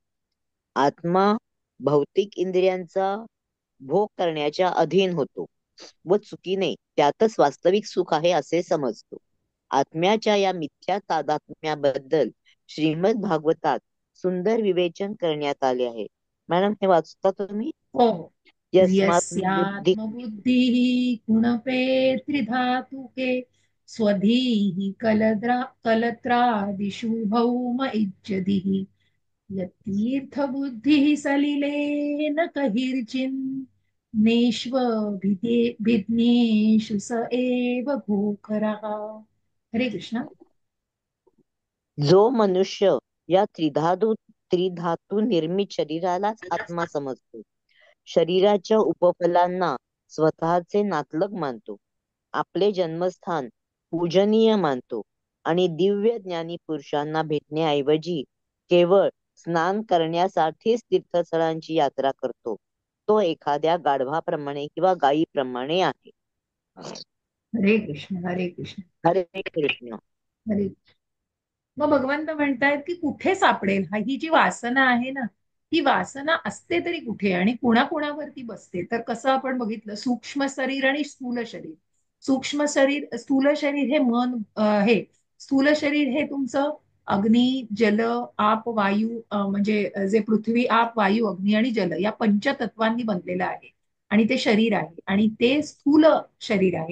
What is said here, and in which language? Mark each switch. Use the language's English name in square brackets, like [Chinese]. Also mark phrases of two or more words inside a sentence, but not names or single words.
[Marathi] आत्मा भौतिक इंद्रियांचा भोग करण्याच्या अधीन होतो व चुकीने त्यातच वास्तविक सुख आहे असे समजतो. आत्म्याच्या या मिथ्या तादात्म्याबद्दल श्रीमद भागवतात सुंदर विवेचन करण्यात आले आहे. मॅडम, हे वाचता तुम्ही? हो. [Sanskrit] यस्मात् बुद्धी यस्यात्मबुद्धिः कुणपे त्रिधातुके स्वधीः कलत्रादिषु भौम इज्जतिः यतीर्थबुद्धिः सलिलेन कहिर्चिन् नेष्व भिज्ञेषु स एव भोकरः. हरे कृष्ण. [Marathi] जो मनुष्य या त्रिधातू निर्मित शरीरालाच आत्मा समजतो, शरीराच्या उपफलांना स्वतःचे नातलग मानतो, आपले जन्मस्थान पूजनीय मानतो आणि दिव्य ज्ञानी पुरुषांना भेटण्याऐवजी केवळ स्नान करण्यासाठीच तीर्थस्थळांची यात्रा करतो, तो एखाद्या गाढवाप्रमाणे किंवा गायीप्रमाणे आहे. [Sanskrit] हरे कृष्ण. हरे कृष्ण. हरे कृष्ण. हरे. [Marathi] मग भगवंत म्हणतायत की कुठे सापडेल ही जी वासना आहे ना, ही वासना असते तरी कुठे आणि कुणाकुणावरती बसते. तर कसं आपण बघितलं, सूक्ष्म शरीर आणि स्थूल शरीर. सूक्ष्म शरीर, स्थूल शरीर हे मन हे स्थूल शरीर हे तुमचं अग्नी, जल, आप, वायू म्हणजे जे पृथ्वी, आप, वायू, अग्नी आणि जल या पंचतत्वांनी बनलेलं आहे आणि ते शरीर आहे आणि ते स्थूल शरीर आहे.